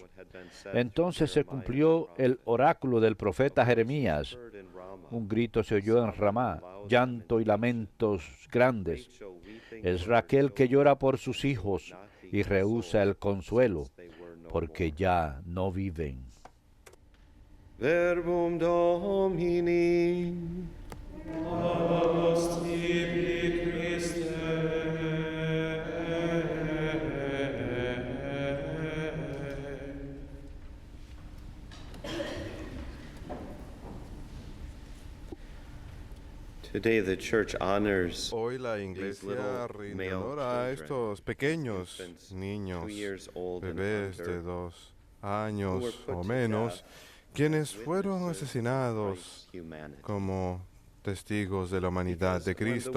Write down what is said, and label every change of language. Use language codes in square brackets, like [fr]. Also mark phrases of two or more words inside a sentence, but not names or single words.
[es] Entonces se cumplió el oráculo del profeta Jeremías. Un grito se oyó en Ramá, llanto y lamentos grandes. Es Raquel que llora por sus hijos y rehúsa el consuelo, porque ya no viven. [la] Verbum Domini. Labus tibi, Christe. [es] Hoy la Iglesia rinde honor a estos pequeños niños, bebés de 2 años o menos, quienes fueron asesinados como testigos de la humanidad de Cristo.